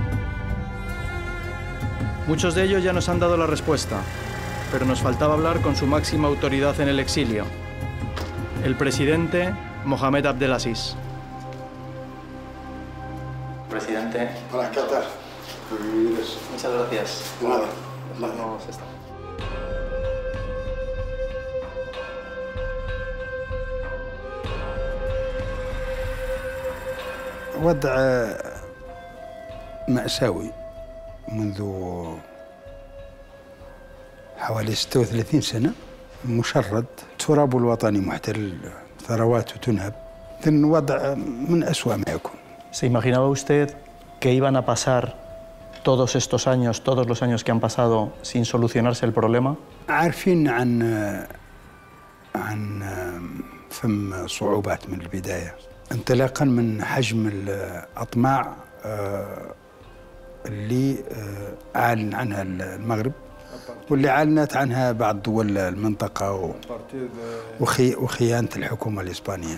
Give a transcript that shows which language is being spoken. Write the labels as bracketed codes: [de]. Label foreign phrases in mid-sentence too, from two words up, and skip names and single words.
[es] Muchos de ellos ya nos han dado la respuesta, pero nos faltaba hablar con su máxima autoridad en el exilio, el presidente Mohamed Abdelaziz. Presidente. Hola, ¿qué tal? Muchas gracias. Nada. Vamos a estar. [ar] وضع مأساوي منذ حوالي 36 سنة مشرد التراب الوطني محتل ثرواته تنهب إذن وضع من أسوأ ما يكون. [es] ¿Se imaginaba usted que iban a pasar todos estos años, todos los años que han pasado sin solucionarse el problema? [ar] عارفين عن فم صعوبات من البداية انطلاقا من حجم الأطماع اللي أعلن عنها المغرب واللي أعلنت عنها بعض دول المنطقة وخيانة الحكومة الإسبانية.